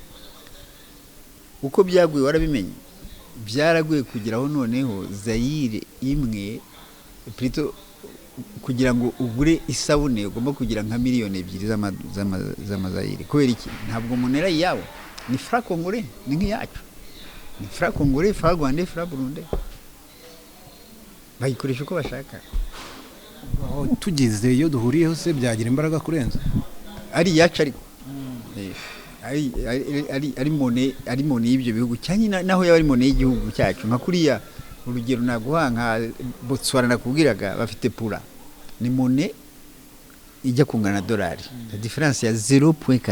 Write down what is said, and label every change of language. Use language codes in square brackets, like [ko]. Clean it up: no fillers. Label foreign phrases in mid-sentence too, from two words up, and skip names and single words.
[rw] Uko byaguye warabimenye, byaraguye kugeraho noneho Zaire imwe plutôt kugira ngo ugure isabune ugomba kugira nka miliyoni 2 z'amazayire. Kubera iki? Ntabwo monera yawo ni [fr] franc congolais, [rw] ni nk'iyacu, ni [fr] franc congolais, franc rwandais, franc burundais, [rw] bayikoresha uko bashaka. Tugize iyo duhuriyeho se byagira imbaraga kurenza ari yacu, ariko ari mone y'ibyo bihugu cyane, naho yaba ari mone y'igihugu cyacu. Nka kuriya urugero naguha nka Botswana nakubwiraga, bafite pura, ni mone ijya kungana na dolari, [fr] la difference [rw] ya 0.4.